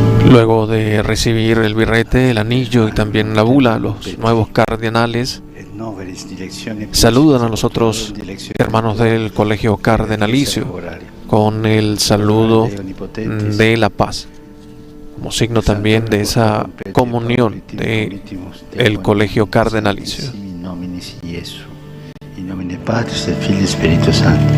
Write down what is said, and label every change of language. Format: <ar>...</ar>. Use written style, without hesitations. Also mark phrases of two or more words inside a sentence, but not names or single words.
<es>Luego de recibir el birrete, el anillo y también la bula, los nuevos cardenales saludan a los otros hermanos del colegio cardenalicio con el saludo de la paz, como signo también de esa comunión del colegio cardenalicio.</es> <la>In nomine Patris et Filii Spiritus Sancti.</la>